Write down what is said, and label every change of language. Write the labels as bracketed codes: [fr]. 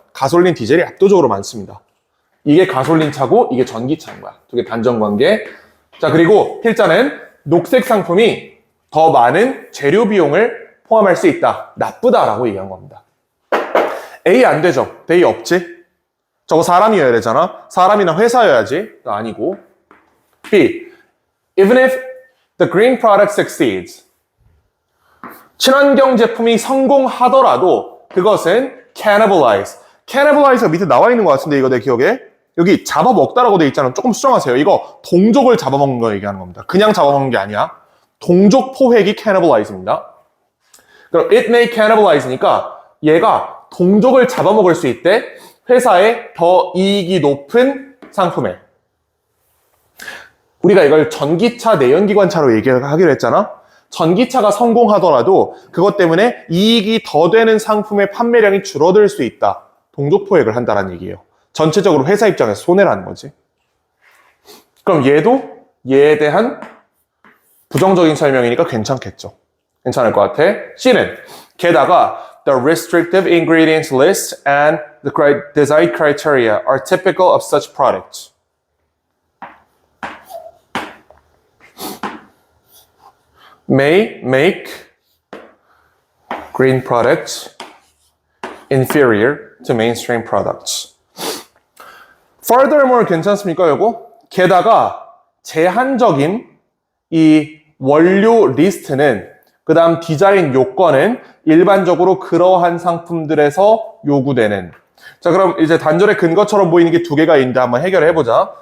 [ko] 가솔린, 디젤이 압도적으로 많습니다. 이게 가솔린 차고 이게 전기차인 거야. 두 개 단정 관계. 자, 그리고 필자는 녹색 상품이 더 많은 재료 비용을 포함할 수 있다. 나쁘다라고 얘기한 겁니다. A 안 되죠. A 없지. 저거 사람이어야 되잖아. 사람이나 회사여야지. 아니고. B. [en] Even if the green product succeeds. [ko] 친환경 제품이 성공하더라도 그것은 cannibalize. cannibalize가 밑에 나와 있는 것 같은데 이거 내 기억에. 여기 잡아먹다라고 돼 있잖아. 조금 수정하세요. 이거 동족을 잡아먹는 거 얘기하는 겁니다. 그냥 잡아먹는 게 아니야. 동족 포획이 cannibalize입니다. 그럼 [en] it may cannibalize [ko] 니까 얘가 동족을 잡아먹을 수 있대. 회사에 더 이익이 높은 상품에. 우리가 이걸 전기차, 내연기관차로 얘기하기로 했잖아. 전기차가 성공하더라도 그것 때문에 이익이 더 되는 상품의 판매량이 줄어들 수 있다. 동족 포획을 한다는 얘기예요. 전체적으로 회사 입장에서 손해라는 거지. 그럼 얘도 얘에 대한 부정적인 설명이니까 괜찮겠죠. 괜찮을 것 같아. C는 게다가 [en] the restrictive ingredients list and the design criteria are typical of such products. May make green products inferior to mainstream products. [ko] Furthermore 괜찮습니까, 요거? 게다가 제한적인 이 원료 리스트는 그 다음 디자인 요건은 일반적으로 그러한 상품들에서 요구되는. 자, 그럼 이제 단절의 근거처럼 보이는 게 두 개가 있는데 한번 해결을 해보자.